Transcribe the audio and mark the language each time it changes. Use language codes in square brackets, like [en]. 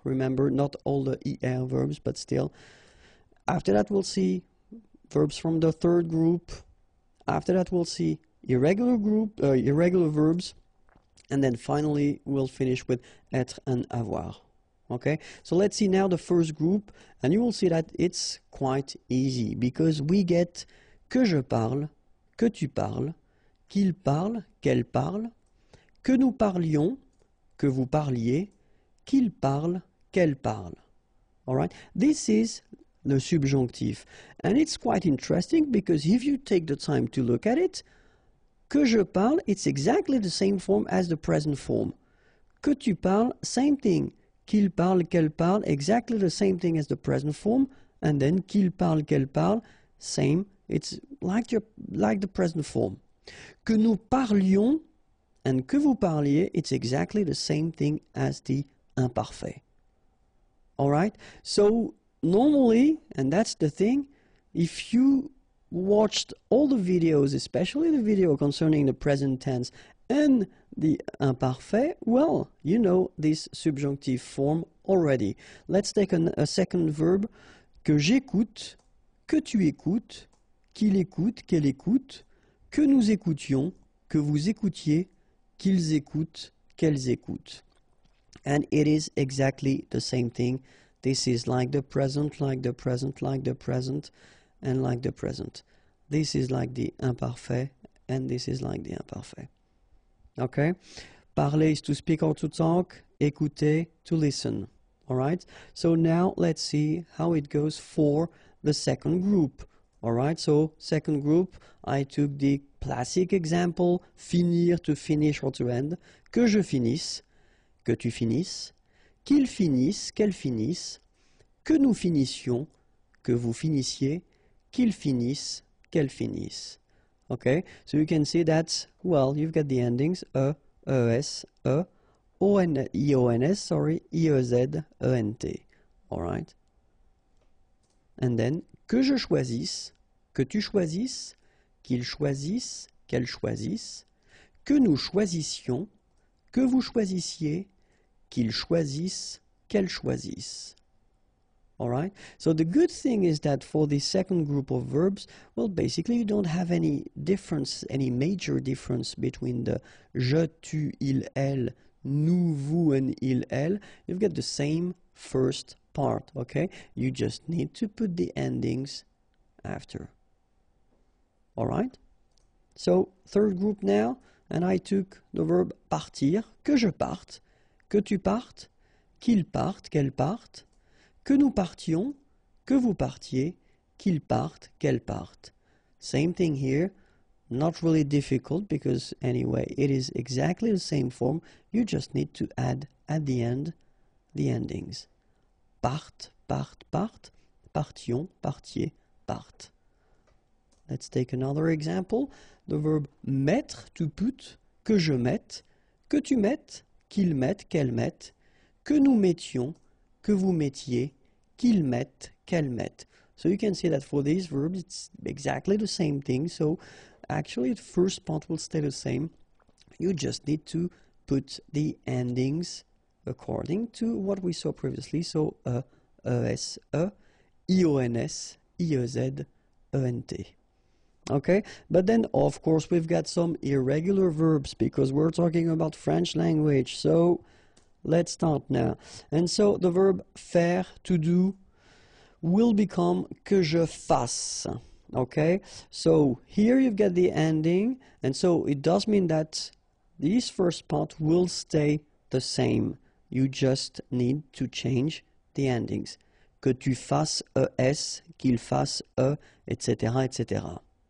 [en] Remember, not all the er verbs, but still. After that, we'll see verbs from the third group. After that, we'll see irregular verbs. And then finally, we'll finish with être and avoir. Okay, so let's see now the first group. And you will see that it's quite easy because we get [fr] que je parle, que tu parles, qu'il parle, qu'elle parle, que nous parlions, que vous parliez, qu'il parle, qu'elle parle. [en] All right, this is the subjunctive. And it's quite interesting because if you take the time to look at it, [fr] que je parle, [en] it's exactly the same form as the present form. [fr] Que tu parles, [en] same thing. [fr] Qu'il parle, qu'elle parle, [en] exactly the same thing as the present form. And then [fr] qu'il parle, qu'elle parle, [en] same. It's like the present form. [fr] Que nous parlions [en] and [fr] que vous parliez, [en] it's exactly the same thing as the imparfait. All right? So normally, and that's the thing, if you watched all the videos, especially the video concerning the present tense and the imparfait, well, you know this subjunctive form already. Let's take a second verb. [fr] Que j'écoute, que tu écoutes, qu'il écoute, qu'elle écoute, que nous écoutions, que vous écoutiez, qu'ils écoutent, qu'elles écoutent. [en] And it is exactly the same thing. This is like the present, like the present, like the present, and like the present. This is like the imparfait, and this is like the imparfait. Okay? Parler is to speak or to talk. Écouter, to listen. All right? So now let's see how it goes for the second group. All right? So second group, I took the classic example, finir, to finish or to end. [fr] Que je finisse, que tu finisses, qu'il finisse, qu'elle finisse, que nous finissions, que vous finissiez, qu'il finisse, qu'elle finisse. [en] Okay, so you can see that, well, you've got the endings es, ions, sorry, iez, ent. All right. [fr] And then, que je choisisse, que tu choisisses, qu'il choisisse, qu'elle choisisse, que nous choisissions, que vous choisissiez, qu'il choisisse, qu'elle choisisse. [en] All right? So the good thing is that for the second group of verbs, well, basically you don't have any difference, any major difference between the je, tu, il, elle, nous, vous, and il, elle. You've got the same first part, okay? You just need to put the endings after. All right? So third group now, and I took the verb partir, [fr] que je parte, que tu partes, qu'il parte, qu'elle parte, que nous partions, que vous partiez, qu'il parte, qu'elle parte. [en] Same thing here, not really difficult because anyway, it is exactly the same form. You just need to add at the end the endings. [fr] Parte, part, part, partions, partiez, parte. [en] Let's take another example. The verb mettre, to put, [fr] que je mette, que tu mettes, qu'il mette, qu'elle mette, que nous mettions, que vous mettiez, qu'ils mettent, qu'elle mette. [en] So you can see that for these verbs, it's exactly the same thing. So actually, the first part will stay the same. You just need to put the endings according to what we saw previously. So es, ions, iez, ent. Okay, but then of course we've got some irregular verbs because we're talking about French language. So let's start now. And so the verb faire, to do, will become [fr] que je fasse. [en] Okay, so here you've got the ending, and so it does mean that this first part will stay the same. You just need to change the endings. [fr] Que tu fasses es, qu'il fasse etc., etc.